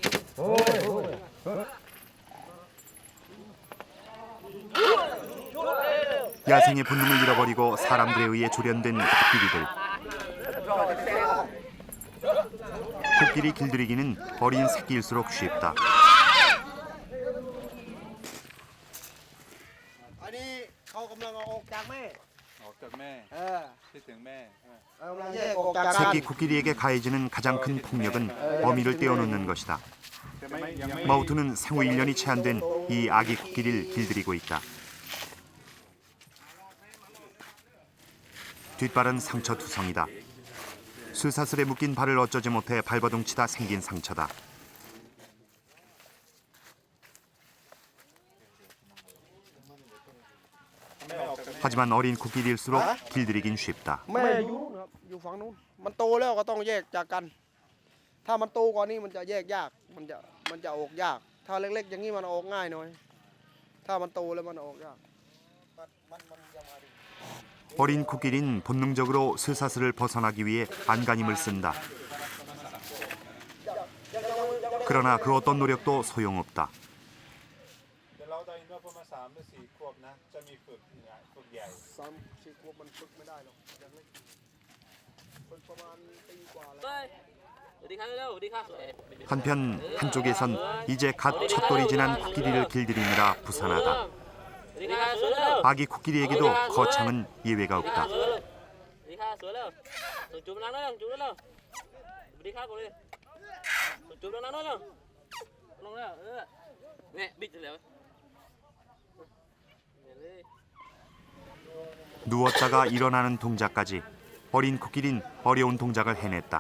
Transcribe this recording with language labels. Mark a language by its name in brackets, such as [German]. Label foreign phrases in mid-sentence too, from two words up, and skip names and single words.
[Korean] 야생의 본능을 잃어버리고 사람들에 의해 조련된 코끼리들. 코끼리 길들이기는 어린 새끼일수록 쉽다. [Thai] อันนี้เขากำลังเอาออกจากแม่ ออกจากแม่ คิดถึงแม่ กำลังแยกออกจากกัน [Korean] 새끼 코끼리에게 가해지는 가장 큰 폭력은 어미를 떼어놓는 것이다. 마우트는 생후 1년이 채 안 된 이 아기 코끼리를 길들이고 있다. 뒷발은 상처투성이다. 쇠사슬에 묶인 발을 어쩌지 못해 발버둥치다 생긴 상처다. 하지만 어린 코끼리일수록 길들이긴 쉽다. [Thai] แม่อยู่นู่นครับอยู่ฝั่งนู้นมันโตแล้วก็ต้องแยกจากกัน ถ้ามันโตกว่านี้มันจะแยกยากมันจะออกยาก ถ้าเล็กๆอย่างนี้มันออกง่ายหน่อย ถ้ามันโตแล้วมันออกยาก [Korean] 어린 코끼리는 본능적으로 쇠사슬을 벗어나기 위해 안간힘을 쓴다. 그러나 그 어떤 노력도 소용없다. [Thai] เดี๋ยวเราตอนนี้ประมาณ3 หรือ 4 ขวบนะ จะมีฝึกใหญ่ 3-4 ขวบมันฝึกไม่ได้หรอกยังเล็กฝึกประมาณปีกว่าแล้ว [Korean] 한편 한쪽에선 이제 갓 첫돌이 지난 코끼리를 길들이느라 부산하다. 아기 코끼리에게도 거창은 예외가 없다. 누웠다가 일어나는 동작까지 어린 코끼리는 어려운 동작을 해냈다.